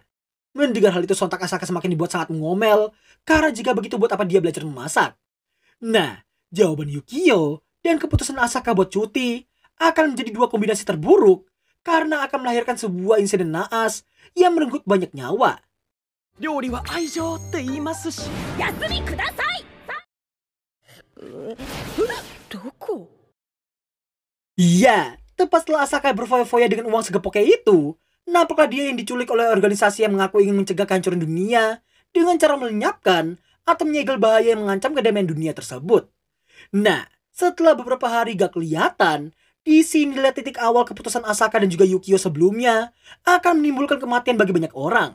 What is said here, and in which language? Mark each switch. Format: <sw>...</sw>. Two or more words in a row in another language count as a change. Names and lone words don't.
<id>Mendengar hal itu sontak Asaka semakin dibuat sangat mengomel karena jika begitu buat apa dia belajar memasak. Nah, jawaban Yukio dan keputusan Asaka buat cuti akan menjadi 2 kombinasi terburuk karena akan melahirkan sebuah insiden naas yang merenggut banyak nyawa.</id> <ja>料理は愛情って言いますし。休みください。どこ？</ja> <id>Iya, tepat setelah Asaka berfoya-foya dengan uang segepoknya itu, nampaklah dia yang diculik oleh organisasi yang mengaku ingin mencegah kehancuran dunia dengan cara melenyapkan atau menyegel bahaya yang mengancam kedamaian dunia tersebut. Nah, setelah beberapa hari gak kelihatan, di sinilah titik awal keputusan Asaka dan juga Yukio sebelumnya akan menimbulkan kematian bagi banyak orang.</id>